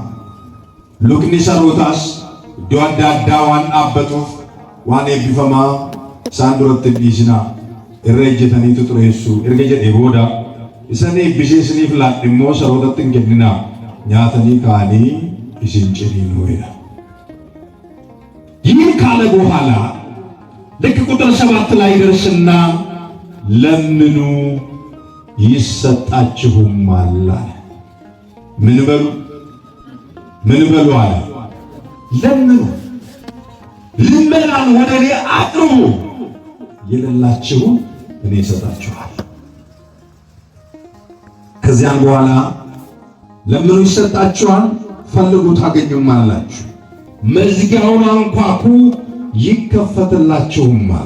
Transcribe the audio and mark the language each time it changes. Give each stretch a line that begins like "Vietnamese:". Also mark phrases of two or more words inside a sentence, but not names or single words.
Oromo: Lukni sarootaas iddoo adda addaa waan dhaabbatuuf waan eebbifamaa isaan duratti hin dhiisinaa. Irra ejjetaniitu xureessu. Erga jedhee booda isan eebbisee isiniif laadhe immoo sarootatti hin kenninaa. Nyaatanii ka'anii isin ciniinuudha.
Amharic: ይህን ካለ በኋላ ልክ ቁጥር 7 ላይ ደርስና ለምኑ ይሰጣችሁማል አለ። ምን በሉ አለ? ለምኑ፣ ልመናን ወደ እኔ አቅርቡ፣ የሌላችሁን እኔ እሰጣችኋለሁ። ከዚያም በኋላ ለምኑ ይሰጣችኋል፣ ፈልጉ ታገኙማላችሁ፣ መዝጊያውን አንኳኩ ይከፈትላችሁማል።